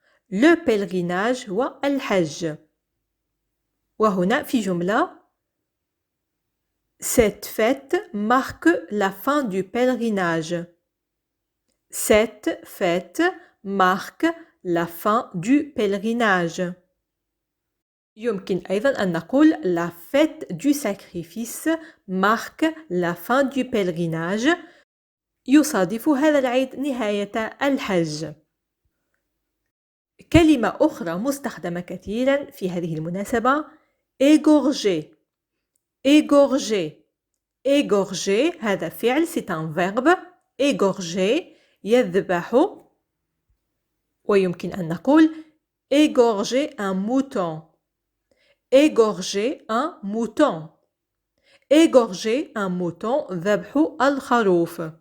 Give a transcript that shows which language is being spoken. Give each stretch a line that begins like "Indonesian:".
French: Le pèlerinage
Arabic: هو الحج. وهنا في جملة
French: Cette fête marque la fin du pèlerinage. Cette fête marque la fin du pèlerinage.
Arabic: يمكن أيضا أن نقول
French: La fête du sacrifice marque la fin du pèlerinage.
Arabic: يصادف هذا العيد نهاية الحج. كلمة أخرى مستخدمة كثيرا في هذه المناسبة égorger.
French: Égorger. Égorger
Arabic: هذا فعل
French: c'est un verbe. Égorger
Arabic: يذبح. ويمكن أن نقول
French: égorger un mouton. Égorger un mouton. Égorger un mouton
Arabic: ذبح الخروف.